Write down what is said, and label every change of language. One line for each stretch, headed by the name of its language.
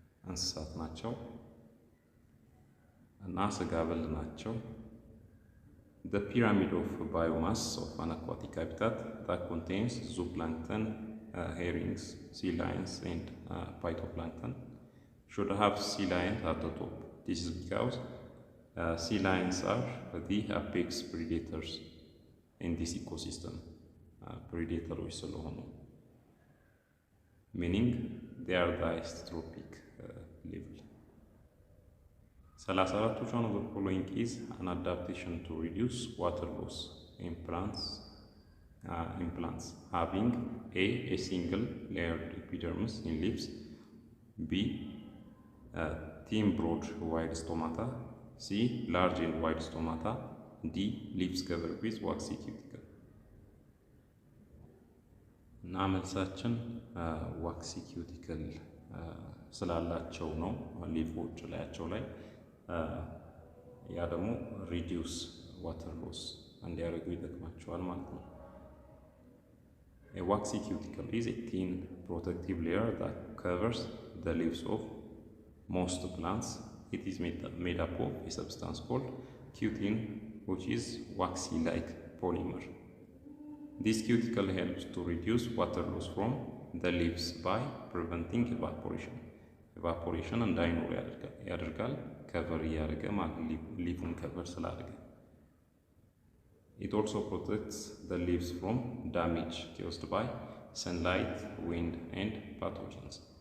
Amharic: እንስሳት ናቸው እና ስጋ በል ናቸው።
English: The pyramid of biomass of an aquatic habitat that contains zooplankton, herrings, sea lions, and phytoplankton should have sea lions at the top. This is because sea lions are the apex predators in this ecosystem. Predators
Amharic: ስለሆኑ
English: meaning they are the isotropic level. 34 which one of the following is an adaptation to reduce water loss in plants having a single layered epidermis in leaves, b thin broad wide stomata, c large and wide stomata, d leaves covered with waxy cuticle.
Amharic: እና መልሳችን ዋክሲ ኪዩቲክል ስላላቸው ነው ሊፎች ላያቸው ላይ ያ ደግሞ ሪዲዩስ ዋተር ሎስ እንዲያደርጉ ይጠቅማቸዋል ማለት ነው።
English: A waxy cuticle is a thin protective layer that covers the leaves of most plants. It is made up of a substance called cutin, which is waxy-like polymer. This cuticle helps to reduce water loss from the leaves by preventing evaporation. Evaporation
Amharic: እንዳይኖር ያደርጋል ከቨር እያደረገ ማለት ሊፉን ከቨር ስላደረገ።
English: It also protects the leaves from damage caused by sunlight, wind, and pathogens.